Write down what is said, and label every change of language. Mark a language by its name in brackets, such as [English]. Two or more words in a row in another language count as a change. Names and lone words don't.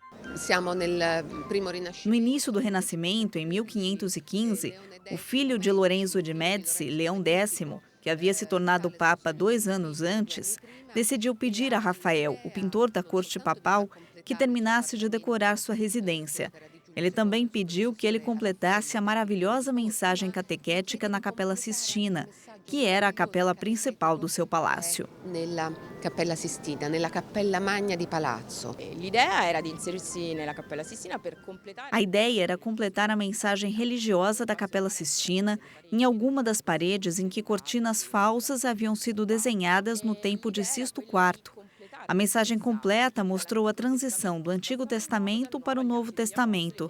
[Portuguese] No início do Renascimento, em 1515, o filho de Lorenzo de Médici, Leão X, que havia se tornado papa 2 anos antes, decidiu pedir a Rafael, o pintor da corte papal, que terminasse de decorar sua residência. Ele também pediu que ele completasse a maravilhosa mensagem catequética na Capela Sistina, que era a capela principal do seu palácio. [Italian] Nella Cappella Sistina, nella Cappella Magna di Palazzo. L'idea era di inserirsi nella Cappella Sistina per completare. [Portuguese] A ideia era completar a mensagem religiosa da Capela Sistina em alguma das paredes em que cortinas falsas haviam sido desenhadas no tempo de Sisto IV. A mensagem completa mostrou a transição do Antigo Testamento para o Novo Testamento.